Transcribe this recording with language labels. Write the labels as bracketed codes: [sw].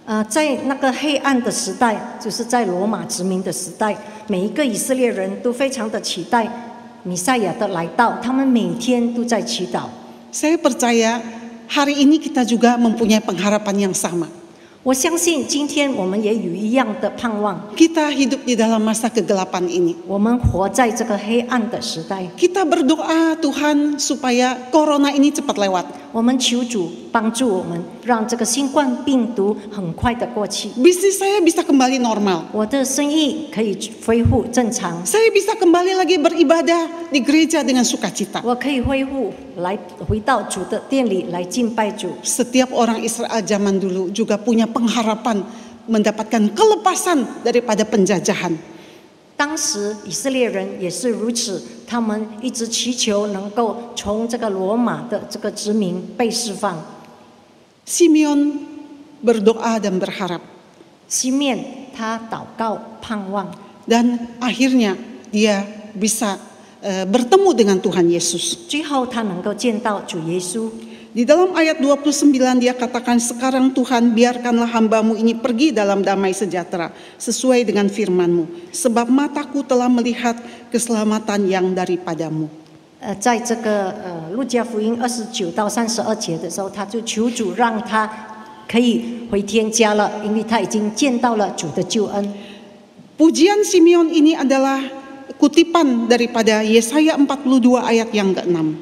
[zh] 在那个黑暗的时代，就是在罗马殖民的时代，每一个以色列人都非常的期待弥赛亚的来到，他们每天都在祈祷。 [id] Saya percaya hari ini kita juga mempunyai pengharapan yang sama. [zh] 我相信今天我们也有一样的盼望。 [id] Kita hidup di dalam masa kegelapan ini. [zh] 我们活在这个黑暗的时代， [id] Kita berdoa Tuhan supaya corona ini cepat lewat. [zh] 我们求主帮助我们，让这个新冠病毒很快的过去。 [id] Bisnis saya bisa kembali normal. [zh] 我的生意可以恢复正常， [id] Saya bisa kembali lagi beribadah di gereja dengan sukacita. [zh] 我可以恢复回到主的殿里来敬拜主。 [id] Setiap orang Israel zaman dulu juga punya pengharapan mendapatkan kelepasan daripada penjajahan. [zh] 当时以色列人也是如此，他们一直祈求能够从这个罗马的这个殖民被释放。 [id] Simeon berdoa dan berharap. [zh] 西面他祷告盼望， [id] Dan akhirnya dia bisa bertemu dengan Tuhan Yesus. [zh] 最后他能够见到主耶稣。 [id] Di dalam ayat 29 dia katakan, sekarang Tuhan biarkanlah hambamu ini pergi dalam damai sejahtera sesuai dengan firman-Mu. Sebab mataku telah melihat keselamatan yang daripadamu. [zh] 在这个路加福音29到32节的时候，他就求主让他可以回天家了，因为他已经见到了主的救恩。 [id] Pujian Simeon ini adalah kutipan daripada Yesaya 42 ayat yang ke-6.